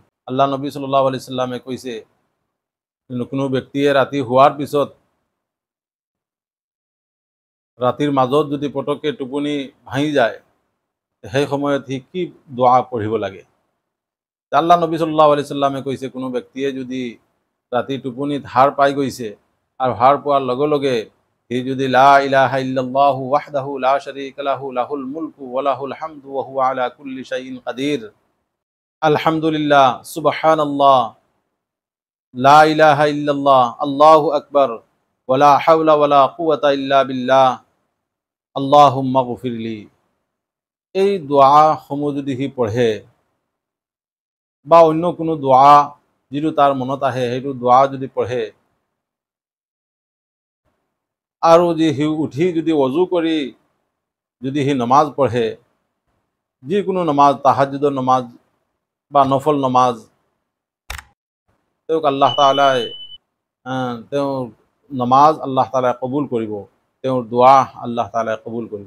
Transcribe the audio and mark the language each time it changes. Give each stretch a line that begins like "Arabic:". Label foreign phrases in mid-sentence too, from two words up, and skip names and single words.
Assamese: আল্লাহ নবী
Arabic: صلى الله عليه وسلم
Assamese: কৈছে, কোনো ব্যক্তিয়ে ৰাতি হোৱাৰ পিছত, ৰাতিৰ মাজত যদি পটককে টোপনি ভাঙি যায়, সেই সময়ত সি কি দোয়া পঢ়িব লাগে? আল্লাহ নবী
Arabic: صلى الله عليه وسلم
Assamese: কৈছে, কোনো ব্যক্তিয়ে যদি ৰাতি টোপনিত হাৰ পাই গৈছে আৰু হাৰ পোৱাৰ লগে লগে সি যদি
Arabic: لا إله إلا الله وحده لا شريك له له الملك وله الحمد وهو على كل شيء قدير، الحمد لله، سبحان الله، لا إله إلا الله، الله أكبر، ولا حول ولا قوة إلا بالله، اللهم اغفر لي,
Assamese: এই দোয়া সমূহ যদি সি পঢ়ে, বা অন্য কোনো দোয়া যিটো তাৰ মনত আহে সেইটো দোয়া যদি পঢ়ে, আৰু সি উঠি যদি ওযু কৰি যদি সি নমাজ পঢ়ে, যিকোনো নমাজ, তাহাজ্জুদৰ নমাজ বা নফল নমাজ, তেওঁক আল্লাহ তাআলাই তেওঁৰ নমাজ আল্লাহ তাআলাই কবুল কৰিব, তেওঁৰ দোয়া আল্লাহ তাআলাই কবুল কৰিব।